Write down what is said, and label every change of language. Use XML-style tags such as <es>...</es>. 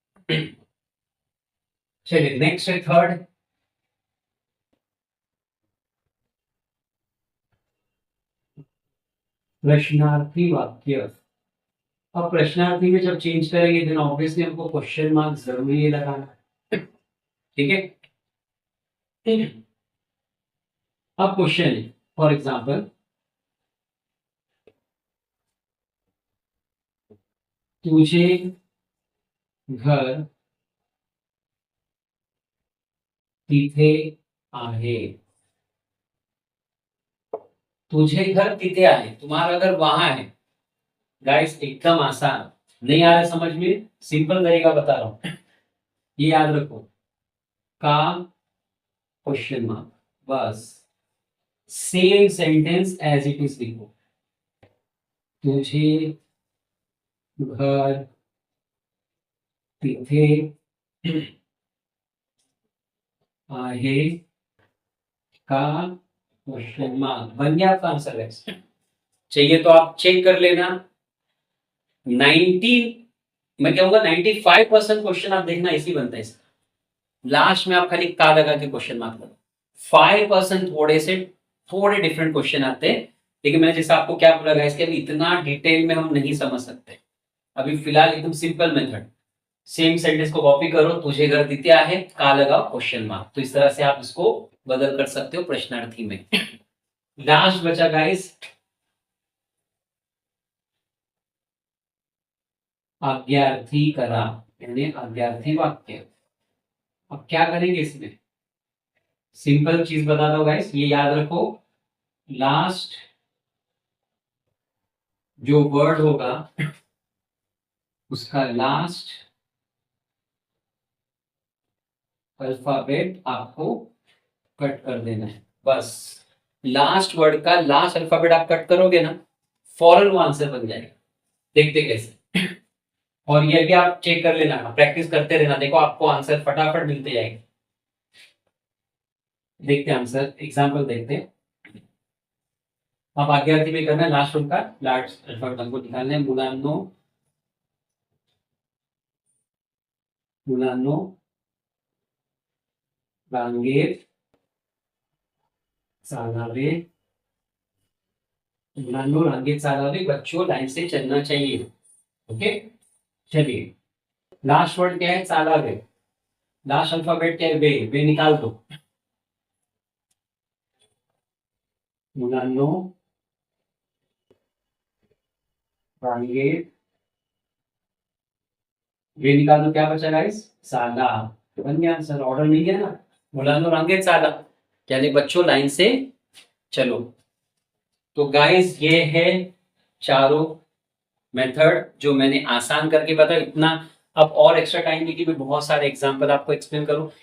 <hi>चलिए नेक्स्ट है थर्ड. प्रश्नार्थी वाक्य. अब प्रश्नार्थी में जब चेंज करेंगे देन ऑब्वियसली हमको क्वेश्चन मार्क जरूरी लगाना. ठीक है. अब क्वेश्चन है, फॉर एग्जाम्पल,</hi> <mr>तुझे घर तिथे आहे. तुझे घर तिथे आहे,</mr> <hi>तुम्हारा घर वहां है. गाइस एकदम आसान. नहीं आ रहा समझ में? सिंपल तरीका बता रहा हूं, ये याद रखो. का क्वेश्चन मार्क, बस. Same sentence</hi> <en>as it is</en> <hi>लिखो.</hi> <mr>तुझे घर तिथे आहे का क्वेश्चन मार्क.</mr> <hi>बन गया आपका आंसर है. चाहिए तो आप चेक कर लेना. 90, मैं कहूंगा 95% क्वेश्चन आप देखना इसी बनता है. लास्ट में आप खाली का लगा के क्वेश्चन मार्क लगा. 5% थोड़े डिफरेंट क्वेश्चन आते हैं, लेकिन मैंने जैसे आपको क्या बोला इसके अभी इतना डिटेल में हम नहीं समझ सकते. अभी फिलहाल एकदम सिंपल मेथड. सेम सेंटेंस को कॉपी करो.</hi> <mr>तुझे घर तिथे आहे,</mr> <hi>का लगाओ क्वेश्चन मार्क. तो इस तरह से आप इसको बदल कर सकते हो प्रश्नार्थी में. लास्ट बचा गाइस आज्ञार्थी करा यानी आज्ञार्थी वाक्य. अब क्या करेंगे इसमें? सिंपल चीज बता दो गाइस, ये याद रखो. लास्ट जो वर्ड होगा उसका लास्ट अल्फाबेट आपको कट कर देना है. बस लास्ट वर्ड का लास्ट अल्फाबेट आप कट करोगे ना, फौरन वो आंसर बन जाएगा. देखते कैसे. और ये भी आप चेक कर लेना, प्रैक्टिस करते रहना. देखो आपको आंसर फटाफट मिलते जाएंगे. देखते हैं आंसर, एग्जाम्पल देखते हैं. आप आज्ञार्थी में करना है लास्ट वर्ड का लास्ट अल्फाबेट हमको निकालना है.</hi> <mr>मुलांनो, मुलांनो रांगेत चालावे. मुलांनो रांगेत चालावे,</mr> <hi>बच्चों लाइन से चलना चाहिए. ओके. चलिए लास्ट वर्ड क्या है? चालावे. लास्ट अल्फाबेट क्या है? वे निकाल दो.</hi> <mr>मुलांनो रांगेत,</mr> <hi>वे निकाल दो. क्या बचा गाइस? साला. बन गया आंसर. ऑर्डर नहीं गया ना.</hi> <mr>मुलांनो रांगेत साला</mr> <hi>यानी बच्चों लाइन से चलो. तो गाइस ये है चारों मेथड जो मैंने आसान करके बताया. इतना अब और एक्स्ट्रा टाइम लेके भी बहुत सारे एग्जांपल आपको एक्सप्लेन करूं.</hi>